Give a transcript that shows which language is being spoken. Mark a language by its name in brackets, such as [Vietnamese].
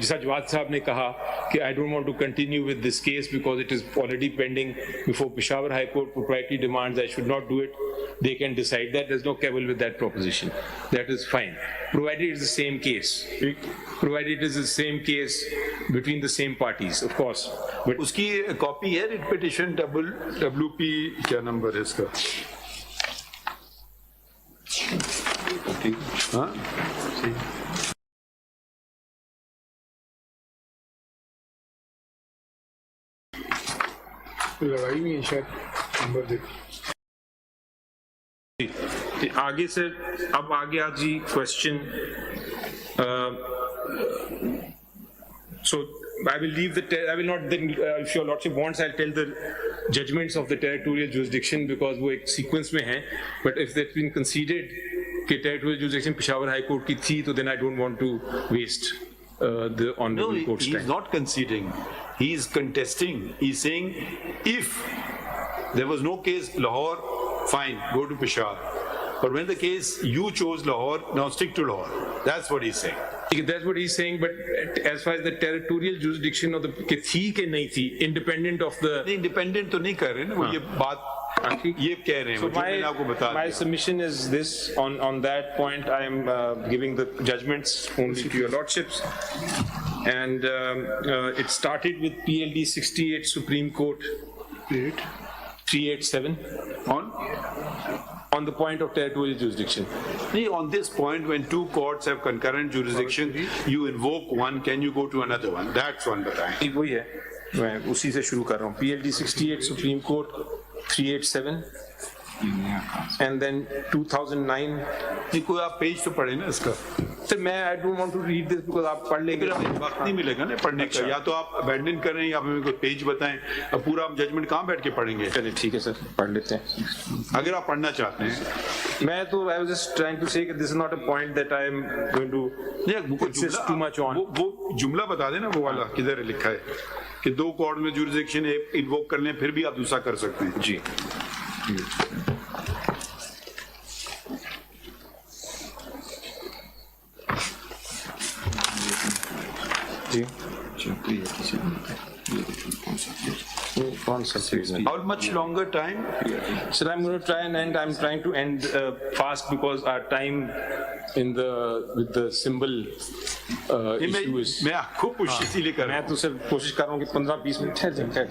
[Hindi] जैसा जवाद साहब ने कहा कि [English] I don't want to continue with this case because it is already pending before Peshawar High Court. Propriety demands I should not do it. They can decide that. There's no quibble with that proposition. That is fine, provided it's the same case. Provided it is the same case between the same parties, of course. But [Hindi] उसकी copy है writ petition WP क्या number है इसका? हाँ? लड़ाई में है शायद, नंबर देखो. आगे सर, अब आ गया जी question. [English] So I will leave I will not then, if your lordship wants, I'll tell the judgments of the territorial jurisdiction because [Hindi] वो एक sequence में है. [English] But if that's been conceded कि territorial jurisdiction Peshawar High Court [Hindi] की थी, तो [English] then I don't want to waste the honorable court's time. He's not conceding. He's contesting. He's saying if there was no case Lahore, fine, go to Peshawar. But when the case you chose Lahore, now stick to Lahore. That's what he's saying. That's what he's saying, but as far as the territorial jurisdiction of the [Hindi] कि थी कि नहीं थी, [English] independent of the. [Hindi] नहीं, independent तो नहीं कर रहे ना, वो ये बात ये कह रहे हैं. [English] So [Hindi] जो मैंने आपको बता [English] my [Hindi] दिया. [English] submission is this. On that point, I am giving the judgments only to your lordships, and it started with PLD 68 Supreme Court 387 on the point of territorial jurisdiction. On this point, when two courts have concurrent jurisdiction, you invoke one, can you go to another one? That's one [Hindi] बताएं. वही है, मैं उसी से शुरू कर रहा हूँ. [English] PLD 68 Supreme Court 387 and then 2009. [Hindi] कोई आप पेज तो पढ़े ना इसका. सर मैं [English] I don't want to read this because [Hindi] आप पढ़ लेंगे. वक्त नहीं मिलेगा ना पढ़ने का. या तो आप अबैंडन कर रहे हैं या हमें कोई पेज बताएं. अब पूरा हम जजमेंट कहाँ बैठ के पढ़ेंगे? चलिए ठीक है सर, पढ़ लेते हैं अगर आप पढ़ना चाहते हैं. मैं तो [English] I was just trying to say that this is not a point that I am going to insist too much on. [Hindi] वो जुमला बता देना, वो वाला किधर लिखा है कि दो कोर्ट में जुरिसडिक्शन इन्वोक कर लें, फिर भी आप दूसरा कर सकते हैं. जी जी [English] How much longer time? Sir, I'm going to try and end. I'm trying to end fast because our time with the symbol issue is. [Hindi] मैं आपको पुश इसीलिए कर रहा मैं तो सर कोशिश कर रहा हूँ कि 15-20 मिनट ठहर जाए.